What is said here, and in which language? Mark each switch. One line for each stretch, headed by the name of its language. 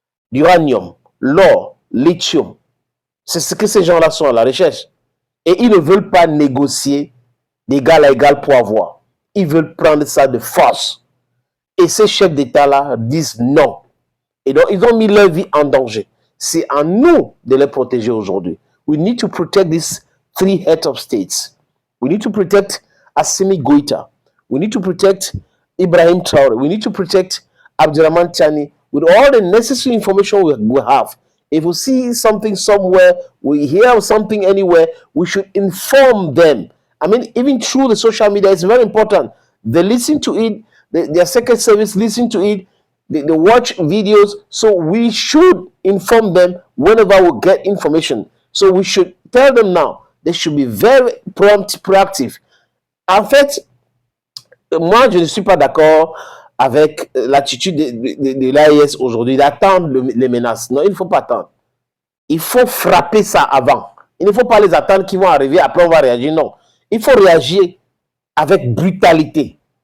French: L'uranium, l'or, lithium, c'est ce que ces gens-là sont à la recherche. Et ils ne veulent pas négocier d'égal à égal pour avoir. Ils veulent prendre ça de force. Et ces chefs d'État-là disent non. Et donc, ils ont mis leur vie en danger. C'est à nous de les protéger aujourd'hui.
English: We need to protect these 3 heads of states. We need to protect Assimi Goïta. We need to protect Ibrahim Traoré. We need to protect Abdourahmane Tiani with all the necessary information we have. If we see something somewhere, we hear something anywhere, we should inform them. I mean, even through the social media, it's very important. They listen to it, their secret service listen to it, they watch videos, so we should inform them whenever we get information. So we should tell them now. They should be very prompt, proactive.
French: En fait, moi, je ne suis pas d'accord avec l'attitude de l'AES aujourd'hui d'attendre les menaces. Non, il ne faut pas attendre. Il faut frapper ça avant. Il ne faut pas les attendre qu'ils vont arriver, après on va réagir. Non, il faut réagir avec brutalité.